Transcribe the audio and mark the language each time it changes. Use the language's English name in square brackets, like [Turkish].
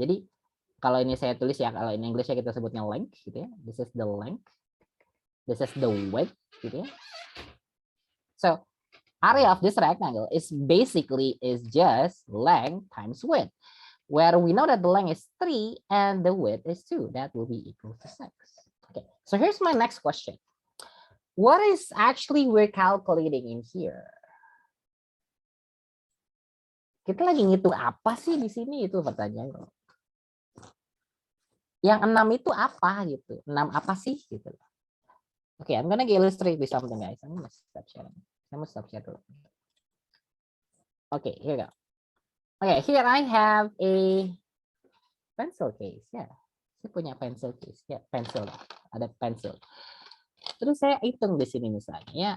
[Indonesian] Jadi kalau ini saya tulis ya, kalau [English] in English [Indonesian] ya kita sebutnya length gitu ya. [English] This is the length. This is the width [Indonesian] gitu ya. [English] So area of this rectangle is just length times width, where we know that the length is 3 and the width is 2. That will be equal to 6. Okay, so here's my next question. What is actually we're calculating in here? [Indonesian] Kita lagi ngitung apa sih di sini, itu pertanyaan. Yang 6 itu apa gitu? 6 apa sih gitu. [English] Okay, I'm gonna illustrate with something, guys. I'm gonna stop sharing. I'm gonna stop share [Indonesian] dulu. [English] Okay, here we go. Okay, here I have a pencil case. [Indonesian] Ya, saya punya pencil case. Ya, pencil. Ada pencil. Terus saya hitung di sini misalnya.